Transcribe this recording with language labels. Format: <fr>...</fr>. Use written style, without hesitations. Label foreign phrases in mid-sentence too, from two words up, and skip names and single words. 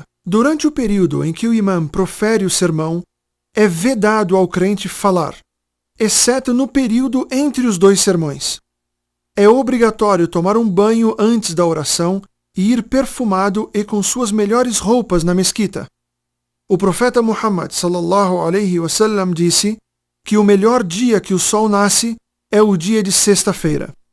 <pt>Durante o período em que o imam profere o sermão, é vedado ao crente falar, exceto no período entre os 2 sermões. É obrigatório tomar um banho antes da oração e ir perfumado e com suas melhores roupas na mesquita. O profeta Muhammad</pt> <ar>صلى الله عليه وسلم</ar> <pt>disse que o melhor dia que o sol nasce é o dia de sexta-feira.</pt>